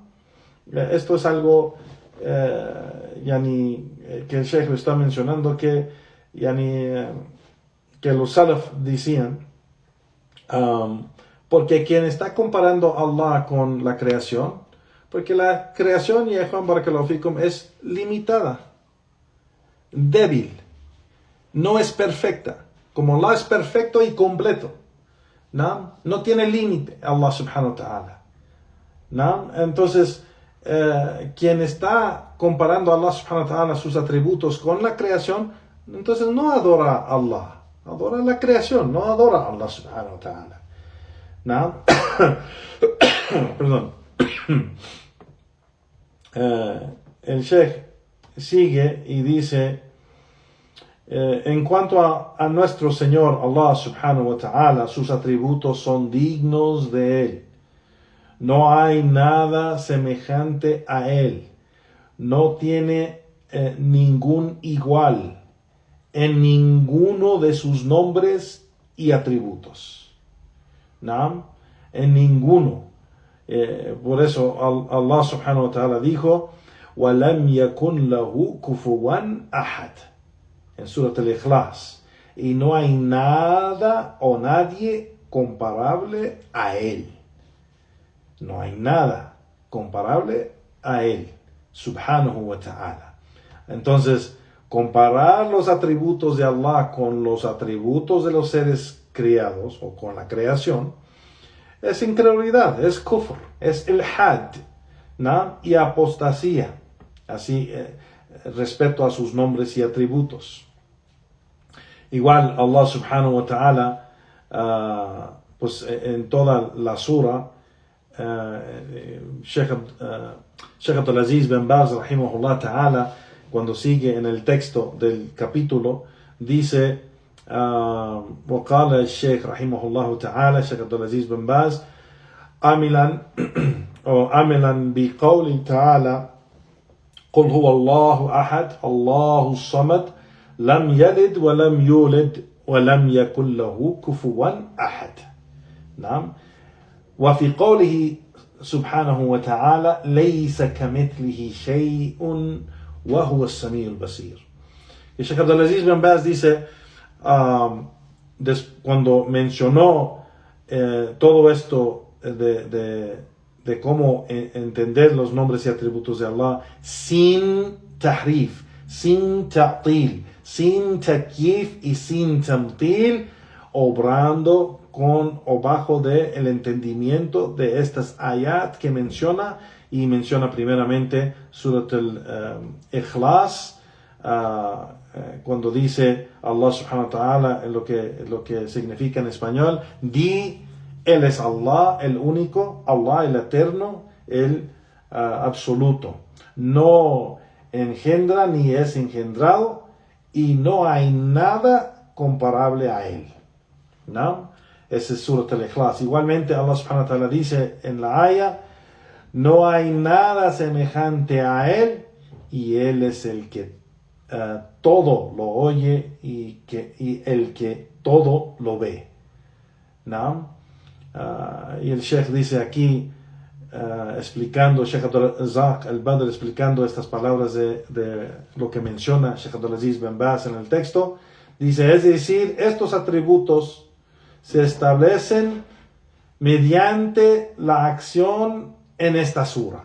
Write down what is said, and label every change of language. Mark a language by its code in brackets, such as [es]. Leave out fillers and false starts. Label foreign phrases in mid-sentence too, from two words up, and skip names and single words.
[es] Esto es algo que el Sheikh está mencionando, que los salaf decían, porque quien está comparando a Allah con la creación, porque la creación, ya Juan [ar] بارك الله فيكم, [es] es limitada, débil, no es perfecta, como Allah es perfecto y completo, ¿no? No tiene límite Allah [ar] سبحانه وتعالى, [es] ¿no? Entonces, quien está comparando a Allah [ar] سبحانه وتعالى, [es] sus atributos con la creación, entonces no adora a Allah, adora la creación, no adora a Allah [ar] سبحانه وتعالى, [es] ¿no? Perdón. El Sheikh sigue y dice, en cuanto a nuestro Señor Allah [ar] سبحانه وتعالى, [es] sus atributos son dignos de Él. No hay nada semejante a Él. No tiene ningún igual en ninguno de sus nombres y atributos. ¿No? En ninguno. Por eso Allah [ar] سبحانه وتعالى [es] dijo, [ar] وَلَمْ يَكُنْ لَهُ كُفُوًا أَحَدٍ, [es] en Surat al-Ikhlas, y no hay nada o nadie comparable a Él. No hay nada comparable a Él, [ar] سبحانه وتعالى. [es] Entonces, comparar los atributos de Allah con los atributos de los seres criados o con la creación es incredulidad, es kufr, es ilhad, ¿no? Y apostasía, así respecto a sus nombres y atributos. [ar] Igual Allah سبحانه وتعالى, [es] pues en toda la sura, Sheikh Abdulaziz bin Baz [ar] رحمه الله تعالى, [es] cuando sigue en el texto del capítulo, dice, [ar] وقال الشيخ رحمه الله تعالى, Sheikh Abdulaziz bin Baz, عملا بقول تعالى قل هو الله أحد الله الصمد لم يلد ولم يولد ولم يكن له كفوا أحد. نعم. وفي قوله سبحانه وتعالى ليس كمثله شيء وهو السميع البصير. [es] Y Sheikh Abdulaziz bin Baz dice, cuando mencionó todo esto de cómo entender los nombres y atributos de Allah sin tahrif, sin ta'til, sin takyif y sin tamthil, obrando con o bajo el entendimiento de estas ayat que menciona, y menciona primeramente Surat al-Ikhlas, cuando dice Allah [ar] سبحانه وتعالى, [es] lo que significa en español, di, Él es Allah, el único, Allah el eterno, el absoluto. No engendra ni es engendrado, y no hay nada comparable a Él. ¿No? Ese es Surat al-Ikhlas. Igualmente Allah [ar] سبحانه وتعالى [es] dice en la ayah, no hay nada semejante a Él, y Él es el que todo lo oye y el que todo lo ve. ¿No? Y el Sheikh dice aquí, explicando, Sheikh Abdul-Razak al-Badr, explicando estas palabras de lo que menciona Sheikh Abdulaziz bin Baz en el texto, dice, es decir, estos atributos se establecen mediante la acción en esta sura.